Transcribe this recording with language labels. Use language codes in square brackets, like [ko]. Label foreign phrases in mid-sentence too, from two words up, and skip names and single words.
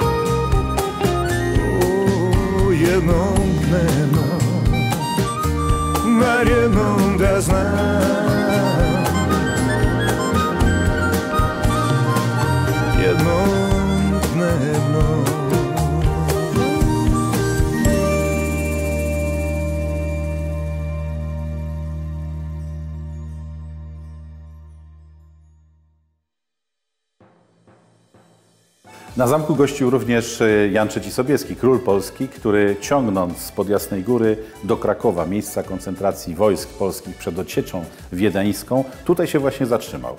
[hr] jednom dnevno, bar jednom da znam. Jednom dnevno. [pl] Na zamku gościł również Jan III Sobieski, król Polski, który ciągnąc spod Jasnej Góry do Krakowa, miejsca koncentracji wojsk polskich przed odsieczą wiedeńską, tutaj się właśnie zatrzymał.